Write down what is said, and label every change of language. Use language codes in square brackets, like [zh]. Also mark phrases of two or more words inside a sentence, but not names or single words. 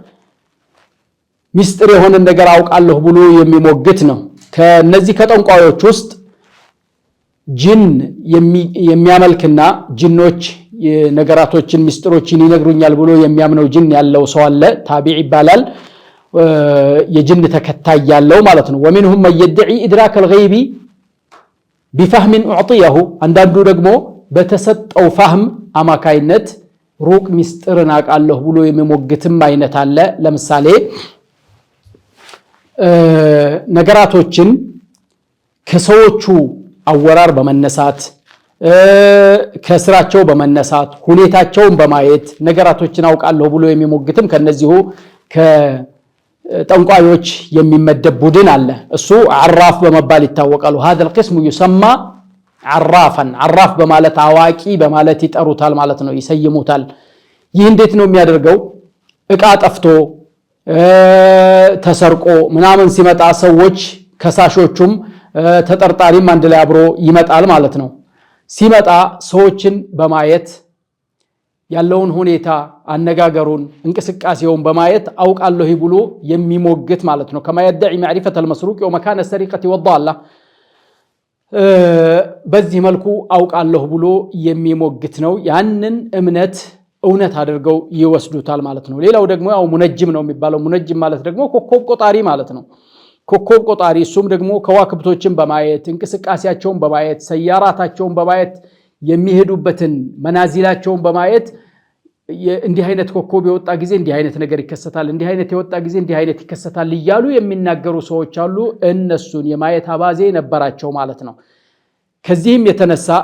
[am] ሚስጥር የሆነ ነገር አውቃለሁ ብሎ የሚሞግት ነው። ከነዚህ ከጠንቋዮች ውስጥ ጅን የሚያመልክና ጅኖች ነገራቶችን ሚስጥሮችን ይነግሩኛል ብሎ የሚያምነው ጅን ያለው ሰው አለ፣ ታቢዕ ይባላል። የጅን ተከታይ ያለው ማለት ነው። [ar] ومنهم من يدعي ادراك الغيب بفهم اعطيه [am] አንዳንዱ ደግሞ በተሰጠው ፋህም አማካይነት ሩቅ ሚስጥርን አውቃለሁ ብሎ የሚሞግትም አይነት አለ። ለምሳሌ ነገራቶችን ከሰዎቹ አወራር በመነሳት ከስራቸው በመነሳት ሁኔታቸውን በማየት ነገራቶችን አውቃለሁ ብሎ የሚሞግትም ከነዚሁ ከጠንቋዮች የሚመደብ ቡድን አለ። እሱ አራፍ በመባል ይታወቃሉ። [ar] هذا القسم يسمى عرافا عراف [am] በማለት አዋቂ በማለት ይጠሩታል ማለት ነው፣ ይሰይሙታል። ይህ እንዴት ነው የሚያደርገው? እቃ ጠፍቶ ተሰርቆ ምናምን ሲመጣ ሰዎች ከሳሾቹም ተጠርጣሪም አንድ ላይ አብሮ ይመጣል ማለት ነው። ሲመጣ ሰዎችን በማየት ያለውን ሁኔታ አነጋገሩን እንቅስቃሴውን በማየት አውቃለሁ ብሎ የሚሞግት ማለት ነው። [ar] كما يدعي معرفة المسروق ومكان السرقة والضالة [am] በዚህ መልኩ አውቃለሁ ብሎ የሚሞግት ነው። ያንን እምነት እውነት አድርገው ይወስዱታል ማለት ነው። ሌላው ደግሞ ያው ሙነጅም ነው የሚባለው። ሙነጅም ማለት ደግሞ ኮከብ ቆጣሪ ማለት ነው። ኮከብ ቆጣሪ እሱም ደግሞ ከዋክብቶችን በማየት እንቅስቃሴያቸውን በማየት ሰያራታቸውን በማየት የሚሄዱበትን መናዚላቸውን በማየት እንዲህ አይነት ኮከብ የወጣ ጊዜ እንዲህ አይነት ነገር ይከሰታል፣ እንዲህ አይነት የወጣ ጊዜ እንዲህ አይነት ይከሰታል እያሉ የሚናገሩ ሰዎች አሉ። እነሱን የማየት አባዜ ነበራቸው ማለት ነው። ከዚህም የተነሳ